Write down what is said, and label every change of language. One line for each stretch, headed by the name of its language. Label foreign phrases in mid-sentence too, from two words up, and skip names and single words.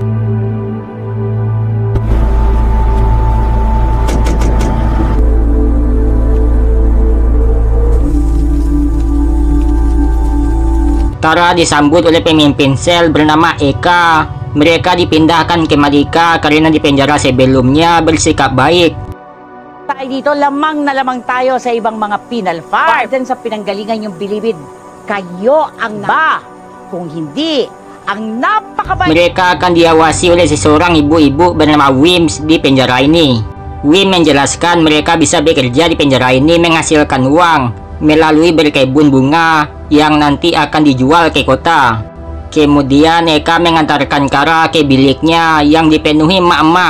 Indonesian: Kara disambut oleh pemimpin sel bernama Eka. Mereka dipindahkan ke Malika karena di penjara sebelumnya bersikap baik.
Filipino: Tayo dito, lamang na lamang tayo sa ibang mga
English: penal farm.
Filipino: Dyan sa pinanggalingan yung bilibid, kayo ang ba? Kung hindi, ang napakabait.
Indonesian: Mereka akan diawasi oleh seseorang ibu-ibu bernama Wims di penjara ini. Wim menjelaskan mereka bisa bekerja di penjara ini menghasilkan uang melalui berkebun bunga yang nanti akan dijual ke kota. Kemudian Eka mengantarkan Kara ke biliknya yang dipenuhi emak-emak.